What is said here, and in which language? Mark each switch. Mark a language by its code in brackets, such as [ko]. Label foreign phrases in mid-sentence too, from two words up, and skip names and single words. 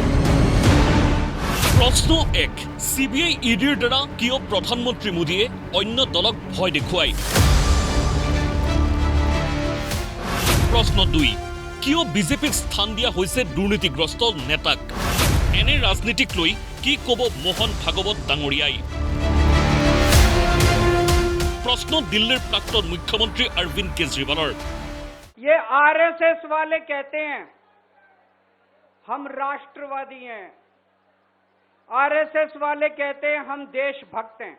[as] প্ৰশ্ন ১, CBI ইডিৰ দ্বাৰা কিয় প্ৰধানমন্ত্ৰী মোদীয়ে অন্য দলক ভয় দেখুৱায়? প্ৰশ্ন ২, কিয় বিজেপিক স্থান দিয়া হৈছে দুৰ্নীতিগ্ৰস্ত নেতাক? এনে ৰাজনীতিক লৈ কি ক'ব মোহন ভাগৱত ডাঙৰীয়াই? [hi] प्रश्न दिल्ली प्राक्तन मुख्यमंत्री अरविंद केजरीवाल। ये आरएसएस वाले कहते हैं हम राष्ट्रवादी हैं, आरएसएस वाले कहते हैं हम देशभक्त हैं।